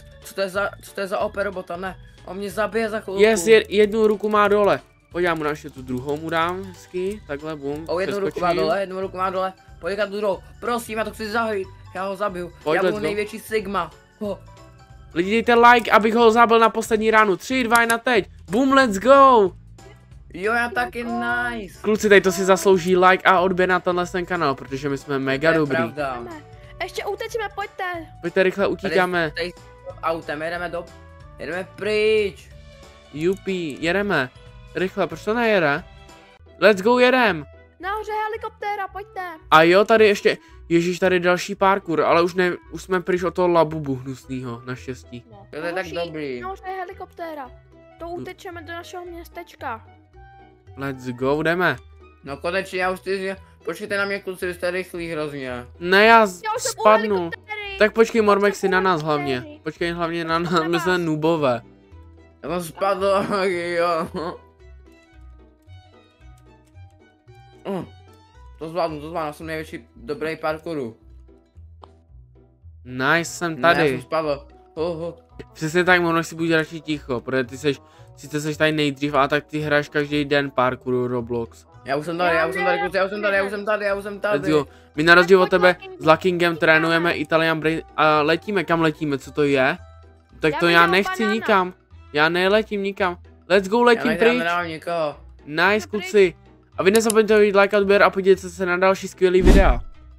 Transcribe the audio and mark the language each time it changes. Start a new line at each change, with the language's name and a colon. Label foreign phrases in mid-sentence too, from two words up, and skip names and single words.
Czech: Co to je za OP robota, ne? On mě zabije za chvilku. Yes, jednu ruku má dole. Pojď, já mu dám ještě tu druhou mu dám hezky, takhle bum. Jednu ruku má dole, pojď tu druhou. Prosím, já to chci zahojit, já ho zabiju. Pojď, já budu největší Sigma. Lidi, dejte like, abych ho zabil na poslední ránu. 3, 2, 1, teď.
English: Boom, let's go!
Czech: Jo, já taky, nice. Kluci, tady to si zaslouží like a odběr na tenhle ten kanál, protože my jsme mega dobrý. Pravda. Ještě utečíme, pojďte. Pojďte, rychle utíkáme. Tady autem, jedeme pryč. Jupi, jedeme. Rychle, proč to nejede?
English: Let's go,
Czech: jedem. Nahoře helikoptéra, pojďte. A jo, tady ještě, ježíš, tady další parkour, ale už jsme pryč od toho Labubu hnusnýho, naštěstí. No. To je tak dobrý. Nahoře helikoptéra. To utečeme do našeho městečka.
English: Let's go,
Czech: jdeme. No konečně, já už počkejte na mě, kluci, vy jste rychlí hrozně. Ne, já spadnu. Tak počkej, Mormexi, na nás hlavně. Počkej hlavně na nás, my jsme noobové. Já jsem spadl, jo. To zvládnu, jsem největší dobrý parkouru. Nice, jsem tady. Ne, já jsem spadl. Přesně tak, Mormexi, buď radši ticho, protože ty sice seš tady nejdřív, ale tak ty hraješ každý den parkouru Roblox. Já už jsem tady.
English: Let's go.
Czech: My na rozdíl od tebe s Luckingem trénujeme Italian Brain a letíme, kam letíme, co to je? Tak to já nechci nikam. Já neletím nikam.
English: Let's go,
Czech: letím pryč. Nice, kluci. A vy nezapomeňte hodit like a odběr a podívejte se na další skvělý videa.